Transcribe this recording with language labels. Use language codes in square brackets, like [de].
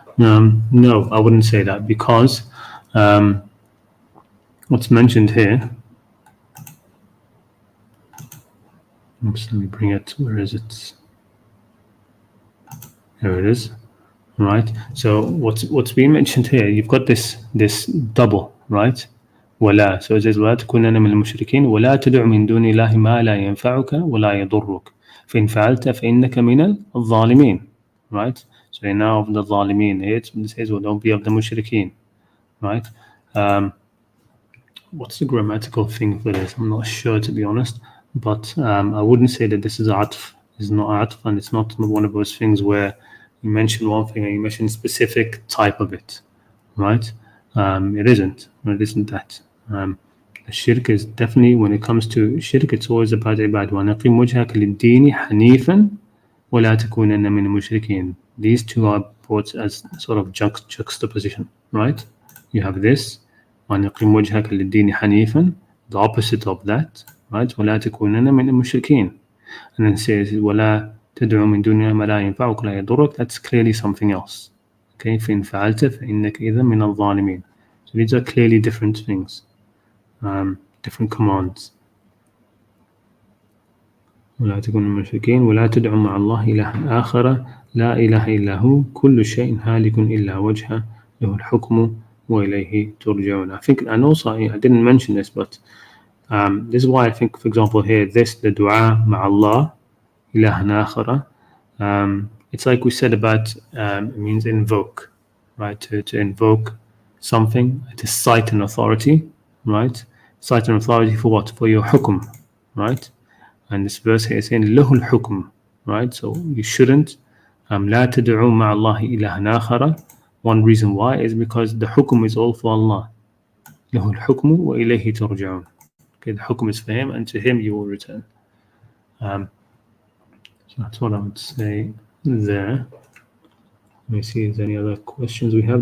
[en] No, I wouldn't say that, because what's mentioned here, oops, let me bring it, where is it? Here it is. Right. So what's being mentioned here? You've got this double, right? [ar] ولا. [en] So it says [ar] ولا تكونن من المشركين ولا تدع من دون الله ما لا ينفعك ولا يضرك فإن فعلت فإنك من الظالمين. [en] Right. So you're now of the ظالمين. Here it says well, don't be of the mushrikeen. Right. What's the grammatical thing for this? I'm not sure, to be honest. But I wouldn't say that this is atf. It's not atf, and it's not one of those things where you mention one thing and you mention a specific type of it, right? It isn't. It isn't that. The shirk is definitely, when it comes to shirk, it's always about ibad. [ar] وَنَقِمْ وَجْهَكَ لِلدِّينِ حَنِيفًا وَلَا تَكُونَنَّ مِنَ الْمُشْرِكِينَ. [en] These two are brought as sort of juxtaposition, right? You have this, [ar] وَنَقِمْ وَجْهَكَ لِلدِّينِ حَنِيفًا, [en] the opposite of that, right? [ar] وَلَا تَكُونَنَّ مِنَ الْمُشْرِكِينَ. [en] And then it says, [ar] وَلَا تدعو من دونها ما لا ينفعك ولا يضرك. [en] That's clearly something else. [ar] Okay, فإن فعلت فإنك إذا من الظالمين. [en] So these are clearly different things, different commands. [ar] ولا تكن من المشركين ولا تدعو مع الله إلها آخر لا إله إلا هو كل شيء هالك إلا وجهه له الحكم وإليه ترجعون. [en] I think, and also I didn't mention this, but this is why I think, for example, here the dua [ar] مع الله إله آخر, [en] it's like we said about it means invoke, right? To invoke something, to cite an authority, right? Cite an authority for what? For your hukum, right? And this verse here is saying [ar] له الحكم, [en] right? So you shouldn't [ar] لا تدعوا مع الله إله آخر. [en] One reason why is because the hukum is all for Allah. [ar] له الحكم وإليه ترجعون. [en] Okay, the hukum is for Him, and to Him you will return. So that's what I would say there. Let me see if there's any other questions we have.